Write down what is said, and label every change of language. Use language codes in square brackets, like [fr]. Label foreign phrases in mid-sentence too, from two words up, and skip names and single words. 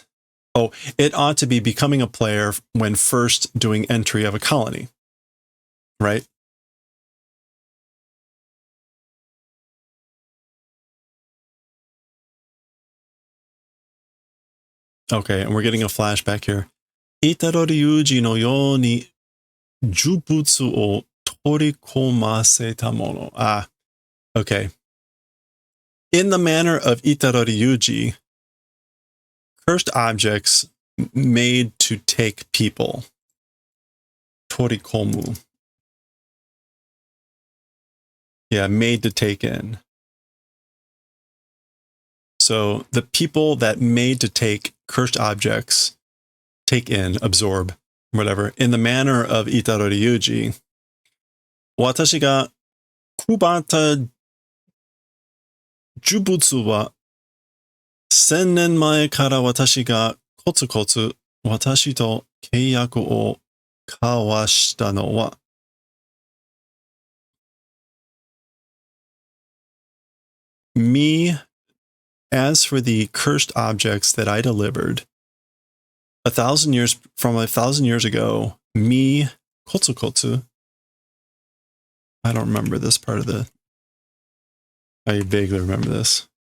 [en] Oh, it ought to be becoming a player when first doing entry of a colony, right? Okay, and we're getting a flashback here. [ja] 虎杖悠仁のように呪物を取り込ませたもの. [en] Ah, okay. In the manner of Itadori Yuji, cursed objects made to take people. Torikomu. Yeah, made to take in. So the people that made to take cursed objects, take in, absorb, whatever, in the manner of Itadori Yuji, [ja] 私が配った呪物は 1000 年前から私がコツコツ私と契約を交わしたのは [en] Me, as for the cursed objects that I delivered, 1,000 years ago, me, [ja] コツコツ, [en] I don't remember this part of I vaguely remember this.